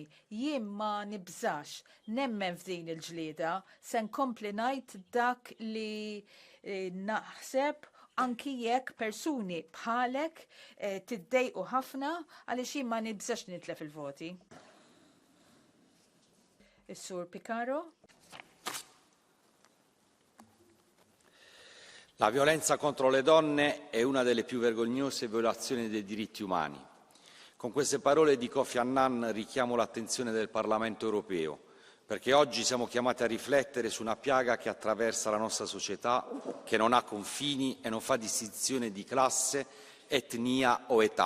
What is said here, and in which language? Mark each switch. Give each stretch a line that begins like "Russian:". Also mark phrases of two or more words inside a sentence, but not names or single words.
Maltese: Jien ma nibżax, nemmen f'din il-ġlieda, se nkompli ngħid dak li naħseb anki jekk persuni bħalek tiddejqu ħafna għaliex jien ma nibżax nitlef il-voti. Is-Sur Picaro.
Italian: La violenza contro le donne è una delle più vergognose violazioni dei diritti umani. Con queste parole di Kofi Annan richiamo l'attenzione del Parlamento europeo, perché oggi siamo chiamati a riflettere su una piaga che attraversa la nostra società, che non ha confini e non fa distinzione di classe, etnia o età.